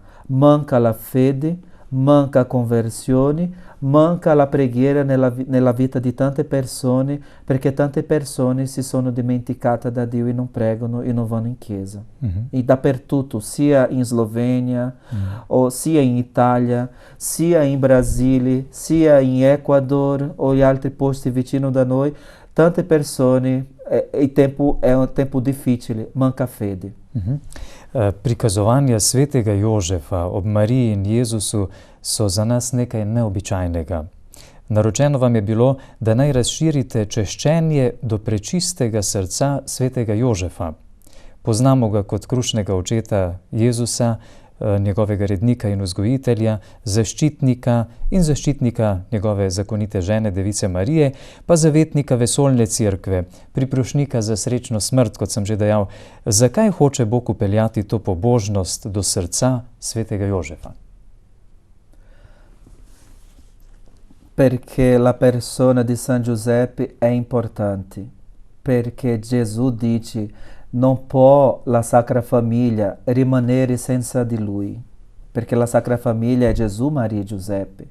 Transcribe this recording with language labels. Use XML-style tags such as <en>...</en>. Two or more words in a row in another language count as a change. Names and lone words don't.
<it>Manca la fede, manca conversione, manca la preghiera nella vita di tante persone, perché tante persone si sono dimenticate da Dio e non pregano e non vanno in chiesa. E dappertutto, sia in Slovenia, o sia in Italia, sia in Brasile, sia in Ecuador o in altri posti vicino da noi, tante persone, il tempo è un tempo difficile, manca fede.</it> <sl>Prikazovanja svetega Jožefa ob Mariji in Jezusu so za nas nekaj neobičajnega. Naročeno vam je bilo, da naj razširite češčenje do prečistega srca svetega Jožefa. Poznamo ga kot krušnega očeta Jezusa, njegovega rednika in vzgojitelja, zaščitnika in zaščitnika njegove zakonite žene, device Marije, pa zavetnika vesoljne cerkve, priprošnika za srečno smrt, kot sem že dejal. Zakaj hoče Bog upeljati to pobožnost do srca svetega Jožefa?</sl> <it>Perché la persona di San Giuseppe è importante, perché Gesù dice non può la Sacra Famiglia rimanere senza di lui, perché la Sacra Famiglia è Gesù, Maria e Giuseppe.</it>